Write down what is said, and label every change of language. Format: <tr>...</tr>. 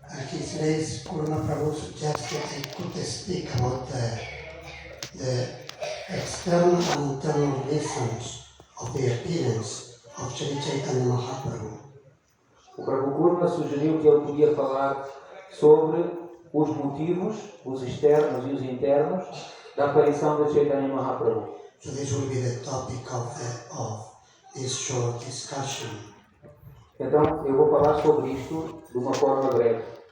<en>His Grace Kurma Prabhu suggested I could speak about the external and internal reasons of the appearance of Sri Chaitanya Mahaprabhu.</en> <pt>O Prabhu Kurma sugeriu que ele podia falar sobre os motivos, os externos e os internos, da aparição de Chaitanya Mahaprabhu.</pt> <en>So this will be the topic of this short discussion.</en> <pt>Então, eu vou falar sobre isto de uma forma breve.</pt>